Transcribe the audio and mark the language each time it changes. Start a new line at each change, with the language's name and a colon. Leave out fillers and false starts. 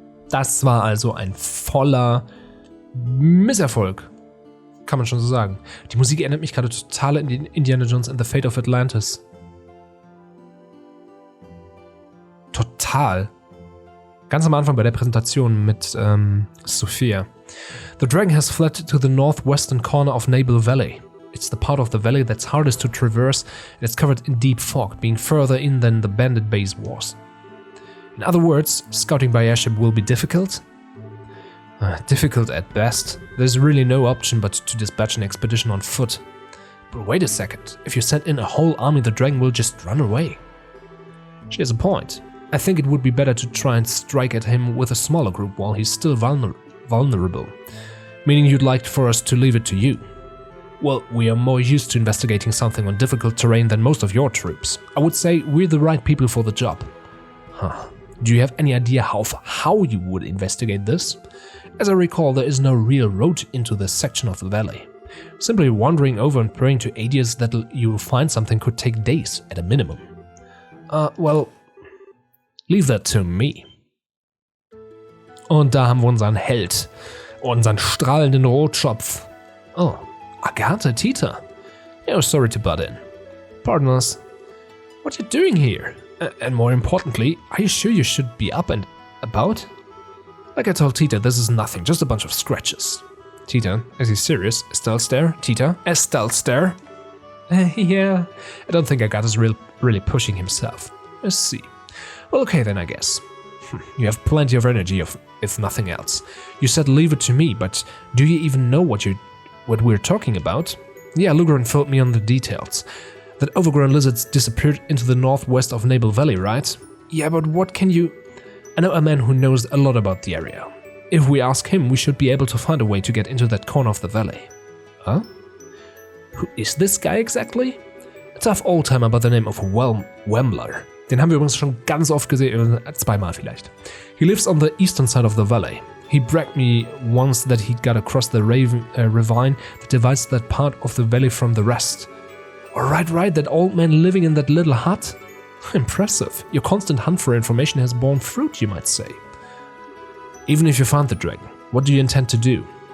German: Das war also ein voller Misserfolg. Kann man schon so sagen. Die Musik erinnert mich gerade total an Indiana Jones and the Fate of Atlantis. Total. Ganz am Anfang bei der Präsentation mit Sophia.
English: The Dragon has fled to the northwestern corner of Naval Valley. It's the part of the valley that's hardest to traverse and it's covered in deep fog, being further in than the bandit base was. In other words, scouting by airship will be difficult? Difficult at best. There's really no option but to dispatch an expedition on foot. But wait a second, if you send in a whole army, the Dragon will just run away. She has a point. I think it would be better to try and strike at him with a smaller group while he's still vulnerable. Meaning you'd like for us to leave it to you. Well, we are more used to investigating something on difficult terrain than most of your troops. I would say we're the right people for the job. Huh. Do you have any idea how you would investigate this? As I recall, there is no real road into this section of the valley. Simply wandering over and praying to ideas that you will find something could take days at a minimum. Well, leave that to me. Und da haben wir unseren Held, unseren strahlenden Rotschopf. Oh, Agatha, Tita. Oh, sorry to butt in. Pardon us. What are you doing here? And more importantly, are you sure you should be up and about? Like I told Tita, this is nothing, just a bunch of scratches. Tita, is he serious? Estelle stare? Tita, Estelle stare? Yeah, I don't think Agatha's really pushing himself. Let's see. Well, okay then, I guess. You have plenty of energy, if nothing else. You said leave it to me, but do you even know what we're talking about? Yeah, Lugren filled me on the details. That overgrown lizards disappeared into the northwest of Nabel Valley, right? Yeah, but what can you... I know a man who knows a lot about the area. If we ask him, we should be able to find a way to get into that corner of the valley. Huh? Who is this guy exactly? A tough old-timer by the name of Wembler.
German: Den haben wir übrigens schon ganz oft gesehen, zweimal vielleicht.
English: He lives on the eastern side of the valley. He bragged me once that he got across the ravine that divides that part of the valley from the rest. Right, that old man living in that little hut? Impressive. Your constant hunt for information has borne fruit, you might say. Even if you found the dragon, what do you intend to do?